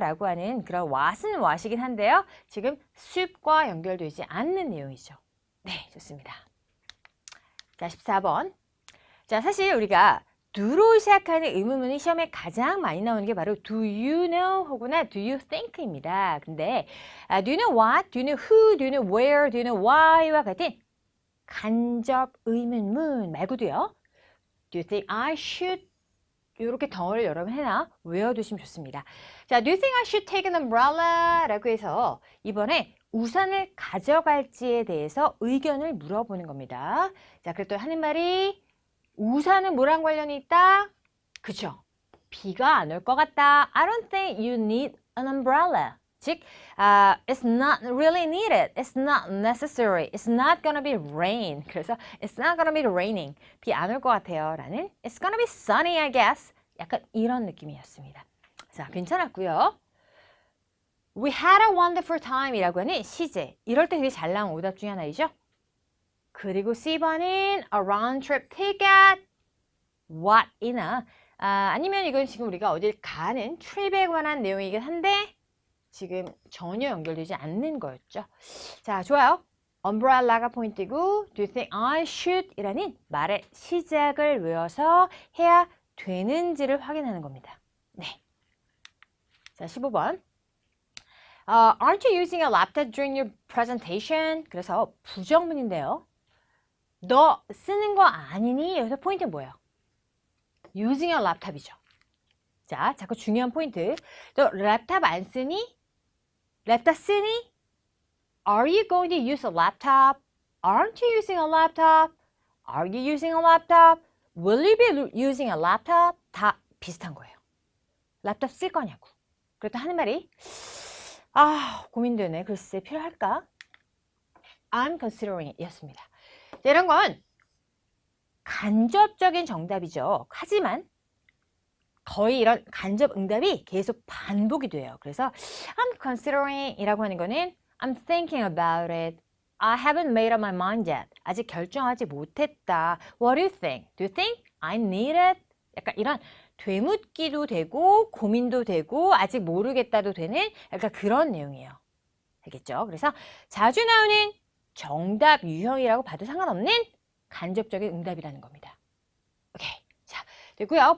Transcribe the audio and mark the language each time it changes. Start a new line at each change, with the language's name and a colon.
Korean: 라고 하는 그런 what은 what이긴 한데요. 지금 soup과 연결되지 않는 내용이죠. 네, 좋습니다. 자, 14번. 자, 사실 우리가 do로 시작하는 의문문이 시험에 가장 많이 나오는 게 바로
English: do you know
Korean: 혹은
English: do you think
Korean: 입니다. 근데
English: do you know what, do you know who, do you know where, do you know why
Korean: 와 같은 간접 의문문 말고도요.
English: Do you think I should?
Korean: 이렇게 덩어리를 여러분 해나 외워두시면 좋습니다.
English: 자, Do you think I should take an umbrella?
Korean: 라고 해서 이번에 우산을 가져갈지에 대해서 의견을 물어보는 겁니다. 자, 그랬더니 하는 말이 우산은 뭐랑 관련이 있다? 그쵸? 비가 안 올 것 같다.
English: I don't think you need an umbrella.
Korean: 즉,
English: it's not really needed. It's not necessary. It's not gonna be rain.
Korean: 그래서
English: it's not gonna be raining.
Korean: 비 안 올 것 같아요. 라는
English: it's gonna be sunny, I guess.
Korean: 약간 이런 느낌이었습니다. 자, 괜찮았고요.
English: We had a wonderful time
Korean: 이라고 하는 시제. 이럴 때 되게 잘 나온 오답 중에 하나이죠. 그리고 C번은
English: a round trip ticket.
Korean: what이나 아니면 이건 지금 우리가 어딜 가는 트립에 관한 내용이긴 한데 지금 전혀 연결되지 않는 거였죠. 자, 좋아요.
English: umbrella가 포인트고 do you think I should?
Korean: 이라는 말의 시작을 외워서 해야 되는지를 확인하는 겁니다. 네. 자, 15번.
English: Aren't you using a laptop during your presentation?
Korean: 그래서 부정문인데요. 너 쓰는 거 아니니? 여기서 포인트는 뭐예요?
English: using a laptop이죠.
Korean: 자, 자꾸 중요한 포인트. 너 랩탑 안 쓰니? 랩탑 쓰니?
English: Are you going to use a laptop? Aren't you using a laptop? Are you using a laptop? Will you be using a laptop?
Korean: 다 비슷한 거예요. 랩탑 쓸 거냐고. 그렇다 하는 말이 고민되네. 글쎄 필요할까?
English: I'm considering
Korean: 이었습니다. 자, 이런 건 간접적인 정답이죠. 하지만 거의 이런 간접 응답이 계속 반복이 돼요. 그래서
English: I'm considering
Korean: 이라고 하는 거는
English: I'm thinking about it. I haven't made up my mind yet.
Korean: 아직 결정하지 못했다.
English: What do you think? Do you think I need it?
Korean: 약간 이런 되묻기도 되고 고민도 되고 아직 모르겠다도 되는 약간 그런 내용이에요. 알겠죠? 그래서 자주 나오는 정답 유형이라고 봐도 상관없는 간접적인 응답이라는 겁니다. 오케이. 자, 됐고요.